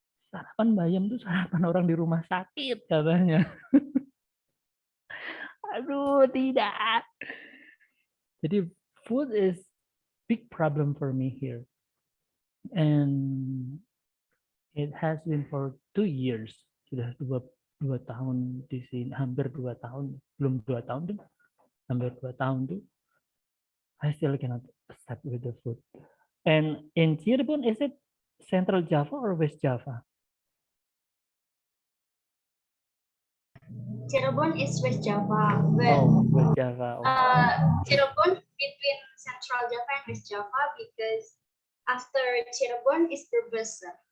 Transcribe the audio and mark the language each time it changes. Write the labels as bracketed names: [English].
[Indonesian] Sarapan bayam tuh sarapan orang di rumah sakit katanya. Aduh, tidak. [English] Jadi food is big problem for me here. And it has been for 2 years. [Indonesian] Sudah dua tahun di sini, hampir 2 tahun, belum 2 tahun tuh, hampir 2 tahun tuh. [English] I still cannot accept with the food. And in Cirebon, is it Central Java or West Java? Cirebon is West Java, but West Java. Cirebon between Central Java and West Java because after Cirebon is Brebes.